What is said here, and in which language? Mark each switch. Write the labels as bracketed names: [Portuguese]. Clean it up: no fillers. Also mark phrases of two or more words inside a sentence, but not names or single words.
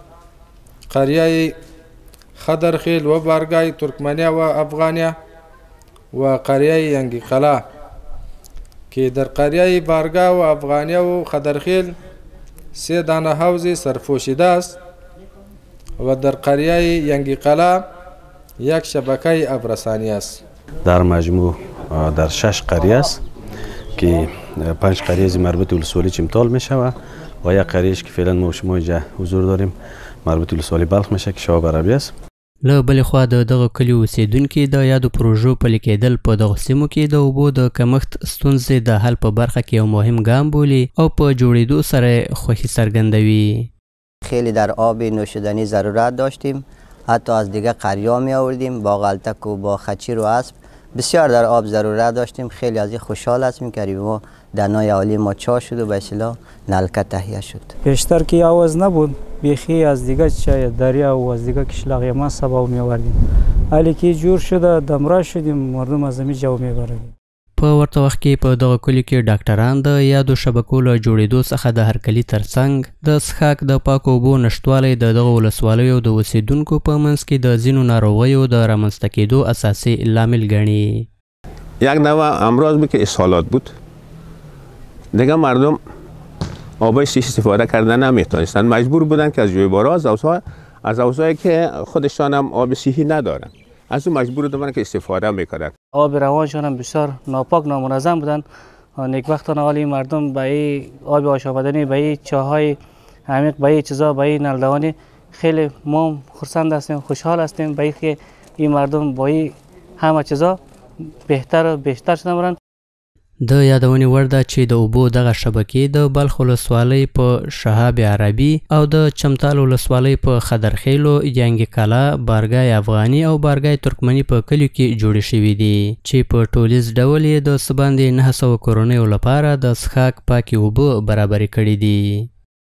[Persian] قریه خدرخیل و بارگاه ترکمنیه و افغانیه و قریه ینگی قلا که در قریه بارگاه و افغانیه و خدرخیل 3 دانه حوض سرپوشیده است و در قریه ینگی قلا 1 شبکه آبرسانی است. در مجموع در 6 قریه است که 5 قریه مربوط ولسوالی چمتال می شود و 1 قریهش که فعلا ما شما اینجا حضور داریم مربوط ولسوالی بلخ میشه که شهاب عربیه است. [Pashto] له بلې خوا د دغه کلیو اوسیدونکي د یادو پروژو پلي کېدل په دغو سیمو کې د اوبو د کمښت ستونزې د حل په برخه کې یو مهم ګام بولي او په جوړېدو سره خوښي څرګندوي. [Persian] خیلی در آب نوشیدنی ضرورت داشتیم، حتی از دیگه قریه می آوردیم با غلطک و با خچیر و اسب، بسیار در آب ضرورت داشتیم. خیلی از این خوشحال هستیم که ما دنای عالی ما چا شد و به اصطلاح نلکه تهیه شد. بیشتر که آواز نبود بیخی از دیگه چای دریا و از دیگه کشلاق ما سبا می آوردیم، حالی که جور شده دمرا شدیم مردم از می جو می بردیم. [Pashto] په ورته وخت کې په دغه کلیو کې ډاکټران د یادو شبکو له جوړېدو څخه د هرکلي ترڅنګ د څښاک د پاکو اوبو نشتوالی د دغه ولسوالیو د اوسیدونکو په منځ کې د ځینو ناروغیو د رامنځته کېدو اساسي لامل ګڼي. [Persian] یک نوع امراض بود که اسهالات بود. دیگه مردم آب شیش استفاده کردن نمیتونستن، مجبور بودن که از جویبارا از حوضایی که خودشان هم آب صحی ندارن از اون مجبور بودن که استفاده میکنن. آب روانشان هم بسیار ناپاک نامنظم بودن. نیکبختانه حالی مردم به این آب آشامیدنی، به این چاهای عمیق، به این چیزا، به این نلدوانی خیلی ما خرسند هستیم، خوشحال هستیم به اینکه این مردم با این همه چیزا بهتر و بیشتر شدن برن. [Pashto] د یادونې وړ ده چې د اوبو دغه شبکې د بلخ ولسوالۍ په شهاب عربي او د چمتال ولسوالۍ په خدرخیلو، ینګي قلا، بارګای افغاني او بارګای ترکمني په کلیو کې جوړې شوي دي چې په ټولیز ډول یې د څه باندې 900 کورنیو لپاره د څښاک پاکې اوبه برابرې کړي دي.